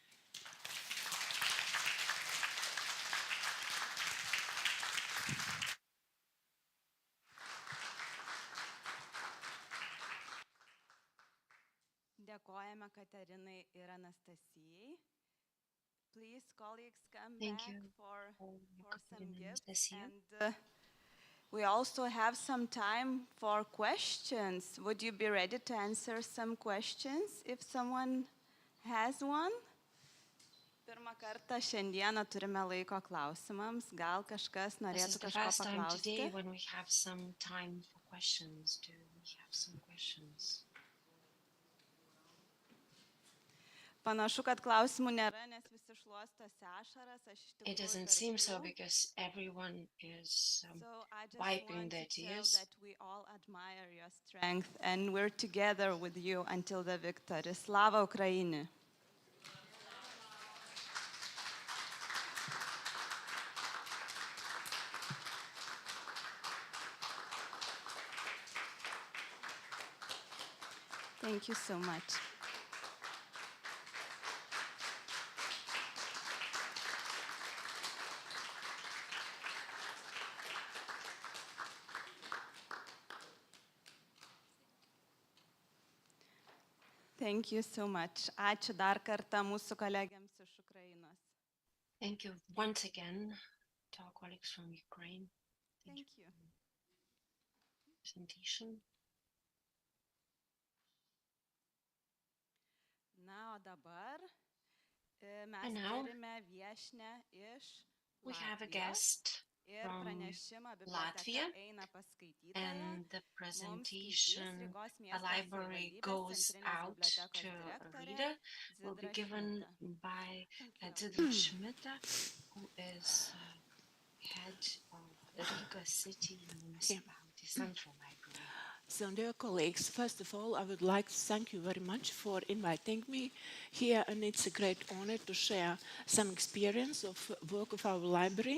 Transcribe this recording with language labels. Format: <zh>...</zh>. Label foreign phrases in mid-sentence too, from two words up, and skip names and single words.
<lt>Dėkojame Katerinai ir Anastasijai.</lt> <en>Please, colleagues, come Thank back you for some Katerina and gifts. Anastasia. And we also have some time for questions. Would you be ready to answer some questions if someone has one?</en> <lt>Pirmą kartą šiandieną turime laiko klausimams. Gal kažkas</lt> <en>This is</en> <lt>norėtų</lt> <en>the</en> <lt>kažko</lt> <en>first time</en> <lt>paklausti?</lt> <en>today when we have some time for questions. Do we have some questions?</en> <lt>Panašu, kad klausimų nėra, nes visi šluostosi ašaras. Aš iš</lt> <en>It</en> <lt>tikrųjų</lt> <en>doesn't seem so</en> <lt>tarp jų.</lt> <en>because everyone is So I just wiping want their to tell tears. that we all admire your strength and we're together with you until the victory.</en> <uk>Slava Ukraini!</uk> <en>Thank you so much. Thank you so much.</en> <lt>Ačiū dar kartą mūsų kolegiams iš Ukrainos.</lt> <en>Thank you once again to our colleagues from Ukraine. Thank you. for the presentation.</en> <lt>Na, o dabar mes</lt> <en>And now</en> <lt>turime viešnią iš</lt> <en>We have a</en> <lt>Latvijos</lt> <en>guest</en> <lt>ir</lt> <en>from</en> <lt>pranešimą</lt> <en>Latvia,</en> <lt>biblioteka eina pas skaitytoją.</lt> <en>and the</en> <lt>Mums</lt> <en>presentation,</en> <lt>skaitys Rygos</lt> <en>a</en> <lt>miesto</lt> <en>library</en> <lt>savivaldybės</lt> <en>goes</en> <lt>centrinės</lt> <en>out</en> <lt>bibliotekos</lt> <en>to a</en> <lt>direktorė</lt> <en>reader, will be</en> <lt>Dzidra</lt> <en>given</en> <lt>Šmita.</lt> <en>by Thank Dzidra Šmita, who is head of Riga City Municipality Central Library. So, dear colleagues, first of all, I would like to thank you very much for inviting me here, and it's a great honor to share some experience of work of our library.</en>